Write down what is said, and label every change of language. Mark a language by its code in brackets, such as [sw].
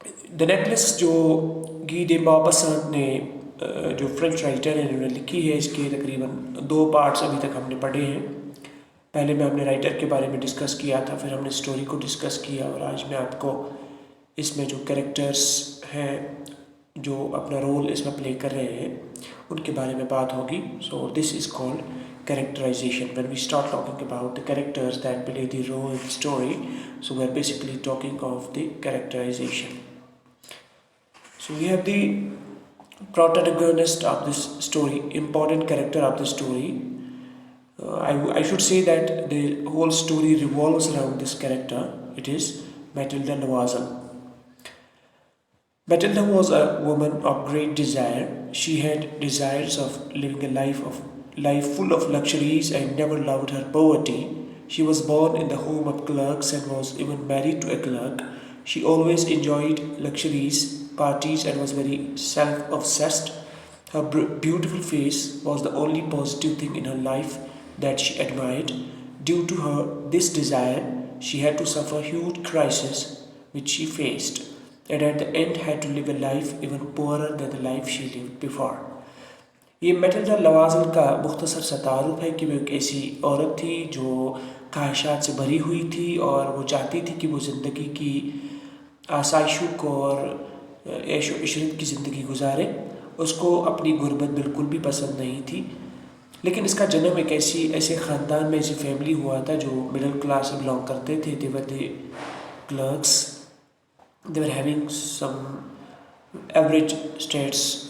[ur] دی necklace جو گی day موپاسانت نے جو فرینچ رائٹر ہیں انہوں نے لکھی ہے، اس کے تقریباً 2 پارٹس ابھی تک ہم نے پڑھے ہیں۔ پہلے میں ہم نے رائٹر کے بارے میں ڈسکس کیا تھا، پھر ہم نے اسٹوری کو ڈسکس کیا، اور آج میں آپ کو اس میں جو کریکٹرز ہیں جو اپنا رول اس میں پلے کر رہے ہیں ان کے بارے میں بات ہوگی۔ [en] So this is called characterization. When we start talking about the characters that play the role in the story, so we're basically talking of the characterization. So we have the protagonist of this story, important character of the story. I should say that the whole story revolves around this character. It is Matilda Loisel. Matilda was a woman of great desire. She had desires of living a life full of luxuries and never loved her poverty. She was born in the home of clerks and was even married to a clerk. She always enjoyed luxuries, parties, and was very self-obsessed. Her beautiful face was the only positive thing in her life that she admired. Due to this desire, she had to suffer huge crises which she faced, and at the end had to live a life even poorer than the life she lived before. [ur] یہ Matilda لوازل کا مختصر سا تعارف ہے کہ وہ ایک ایسی عورت تھی جو خواہشات سے بھری ہوئی تھی اور وہ چاہتی تھی کہ وہ زندگی کی آسائشوں کو اور عیش و عشرت کی زندگی گزارے۔ اس کو اپنی غربت بالکل بھی پسند نہیں تھی، لیکن اس کا جنم ایک ایسے خاندان میں، ایسی فیملی ہوا تھا جو مڈل کلاس سے بلانگ کرتے تھے۔ [en] they were the clerks, they were having some average status